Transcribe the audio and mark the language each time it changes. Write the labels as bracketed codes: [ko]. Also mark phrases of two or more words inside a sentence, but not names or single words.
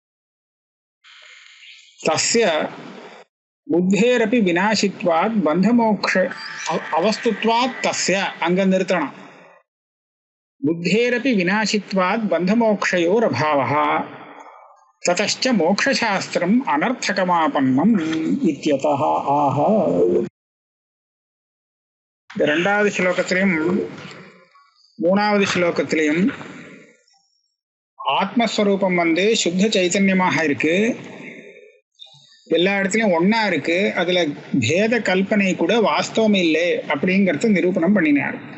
[sa] तस्य बुद्धेरपि विनाशित्वात् बन्धमोक्ष अवस्तुत्वात् तस्य अंगनिर्तरण बुद्धेरपि विनाशित्वात् बन्धमोक्षयोरभावः ततश्च मोक्षशास्त्रम् अनर्थकमापन्नम् इत्यतः आह. [ta] இரண்டாவது ஸ்லோகத்திலும் மூணாவது ஸ்லோகத்திலும் ஆத்மஸ்வரூபம் சுத்த சைத்தன்யமாக இருக்கு, எல்லா இடத்துலையும் ஒன்னா இருக்கு, அதுல பேத கல்பனை கூட வாஸ்தவம் இல்லை அப்படிங்கறத நிரூபணம் பண்ணினார்.